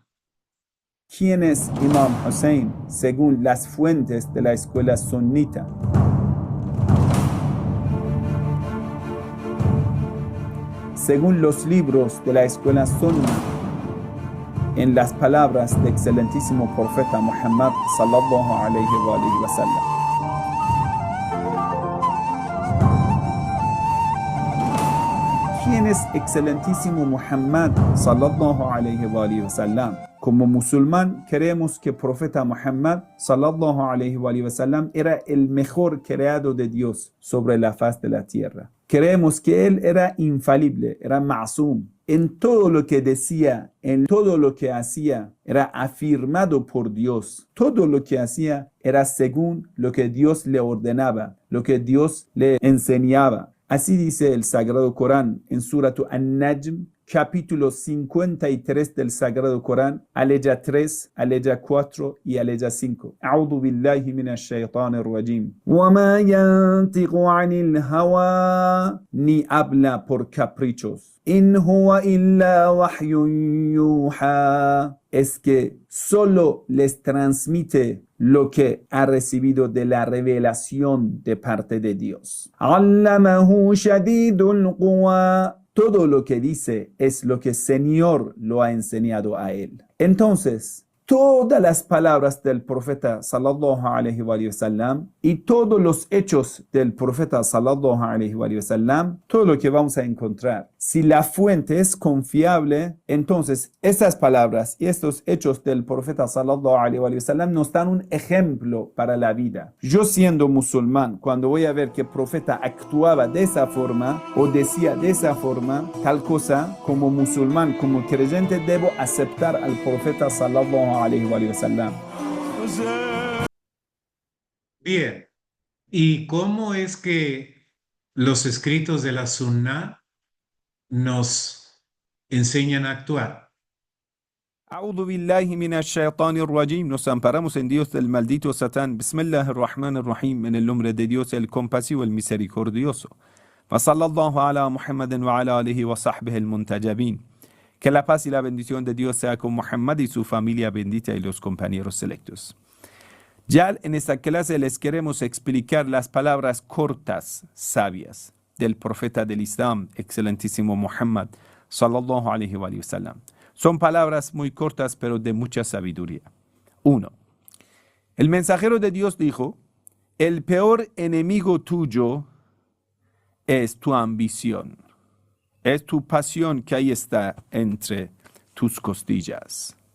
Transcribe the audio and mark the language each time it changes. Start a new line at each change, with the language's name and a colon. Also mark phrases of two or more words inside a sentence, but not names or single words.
Spanish: ¿Quién es Imam Hussein según las fuentes de la escuela sunita? Según los libros de la escuela sunna, en las palabras del excelentísimo profeta Muhammad
Arabic: صلى الله عليه وسلم.
Spanish: ¿Quién es excelentísimo Muhammad
Arabic: صلى الله عليه وسلم?
Spanish: Como musulmán creemos que el profeta Muhammad
Arabic: صلى الله عليه وسلم
Spanish: era el mejor creado de Dios sobre la faz de la tierra. Creemos que él era infalible, era ma'sum. En todo lo que decía, en todo lo que hacía, era afirmado por Dios. Todo lo que hacía era según lo que Dios le ordenaba, lo que Dios le enseñaba. Así dice el Sagrado Corán en Suratu An-Najm, capítulo 53 del Sagrado Corán, aleya 3, aleya 4 y aleya 5.
Arabic: أعوذ بالله من الشيطان الرجيم. وما ينطق عن الهوى,
Spanish: ni habla por caprichos.
Arabic: إن هو إلا وحي يوحى.
Spanish: Es que solo les transmite lo que ha recibido de la revelación de parte de Dios.
Arabic: علمه شديد القوى.
Spanish: Todo lo que dice es lo que el Señor lo ha enseñado a él. Entonces, todas las palabras del profeta
Arabic: صلى الله عليه وسلم
Spanish: y todos los hechos del profeta
Arabic: صلى الله عليه وسلم,
Spanish: todo lo que vamos a encontrar. Si la fuente es confiable, entonces estas palabras y estos hechos del profeta
Arabic: صلى الله عليه وسلم
Spanish: nos dan un ejemplo para la vida. Yo siendo musulmán, cuando voy a ver que el profeta actuaba de esa forma o decía de esa forma, tal cosa, como musulmán, como creyente, debo aceptar al profeta
Arabic: صلى الله عليه وسلم.
Spanish: Bien, ¿y cómo es que los escritos de la Sunna nos enseñan a actuar?
Arabic: أعوذ بالله من الشيطان الرجيم.
Spanish: Nos amparamos en Dios del maldito Satán. Bismillahirrahmanirrahim. En el nombre de Dios, el compasivo, el misericordioso.
Arabic: وصلى الله على محمد وعلى آله وصحبه المنتجبين.
Spanish: Que la paz y la bendición de Dios sea con Muhammad y su familia bendita y los compañeros selectos. Ya en esta clase les queremos explicar las palabras cortas, sabias, del profeta del Islam, excelentísimo Muhammad,
Arabic: صلى الله عليه وسلم.
Spanish: Son palabras muy cortas, pero de mucha sabiduría. 1. El mensajero de Dios dijo, el peor enemigo tuyo es tu ambición. Es tu pasión que ahí está entre tus costillas.